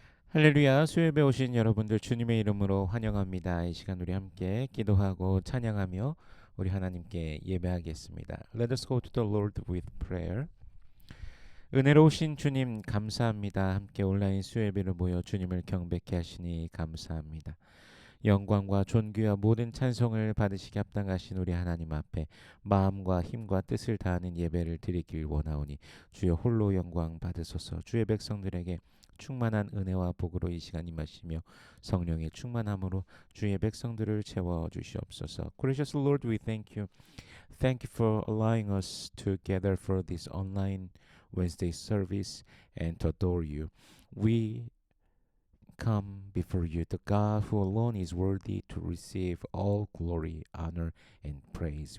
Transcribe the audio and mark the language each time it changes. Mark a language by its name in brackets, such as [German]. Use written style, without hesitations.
[Korean] 할렐루야, 수요일에 오신 여러분들 주님의 이름으로 환영합니다. 이 시간 우리 함께 기도하고 찬양하며 우리 하나님께 예배하겠습니다. [English] Let us go to the Lord with prayer. [Korean] 은혜로우신 주님 감사합니다. 함께 온라인 수요예배를 모여 주님을 경배케 하시니 감사합니다. 영광과 존귀와 모든 찬송을 받으시기 합당하신 우리 하나님 앞에 마음과 힘과 뜻을 다하는 예배를 드리길 원하오니 주여 홀로 영광 받으소서. 주의 백성들에게 충만한 은혜와 복으로 이 시간 임하시며 성령의 충만함으로 주의 백성들을 채워 주시옵소서. [English] Gracious Lord, we thank you. Thank you for allowing us to gather for this online Wednesday service and to adore you. We come before you, the God who alone is worthy to receive all glory, honor, and praise.